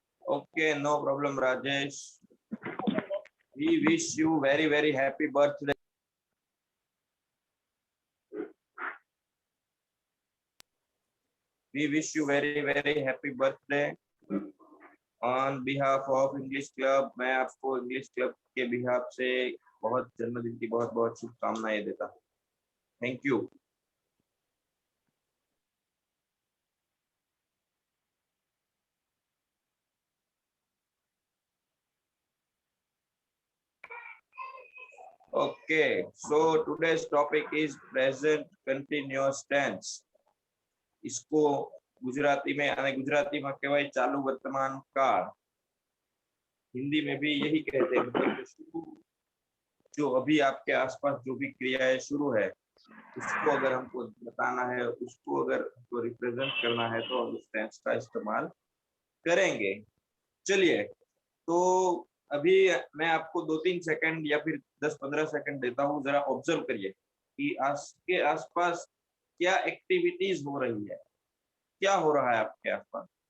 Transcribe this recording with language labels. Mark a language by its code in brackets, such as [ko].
[en] Okay, no problem, Rajesh. We wish you very, very happy birthday. We wish you very, very happy birthday. On behalf of English Club, [hi] मैं आपको English Club के behalf से बहुत जन्मदिन की बहुत बहुत शुभकामनाएं देता हूँ. [en] Thank you. Okay, so today's topic is present continuous tense. [hi] इसको गुजराती में [gu] અને ગુજરાતીમાં કહેવાય ચાલુ વર્તમાન કાળ. [hi] हिंदी में भी यही कहते हैं, मतलब जो अभी आपके आसपास जो भी क्रियाएं शुरू है उसको अगर हमको बताना है, उसको अगर हमको रिप्रेजेंट करना है तो उस टेंस का इस्तेमाल करेंगे. चलिए, तो अभी मैं आपको 2-3 सेकंड या फिर 10-15 सेकंड देता हूँ, जरा ऑब्जर्व करिए कि आपके आसपास क्या एक्टिविटीज हो रही है, क्या हो रहा है आपके आसपास.